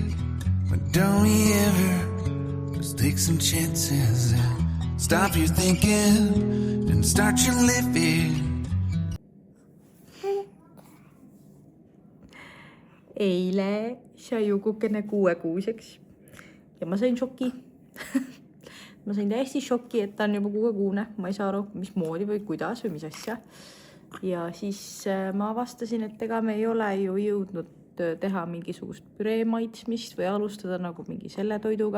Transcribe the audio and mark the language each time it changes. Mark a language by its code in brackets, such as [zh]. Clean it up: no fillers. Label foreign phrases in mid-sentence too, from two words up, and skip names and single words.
[en] But don't we ever just take some chances and stop your thinking and start your living. [et] Eile sai Ukukene 6-kuuseks ja ma sain šoki. Ma sain täiesti šoki, et ta on juba 6-kuune. Ma ei saa aru, mismoodi või kuidas või mis asja. Ja siis ma avastasin, et ega me ei ole ju jõudnud teha mingisugust püree maitsmist või alustada nagu mingi selle toiduga.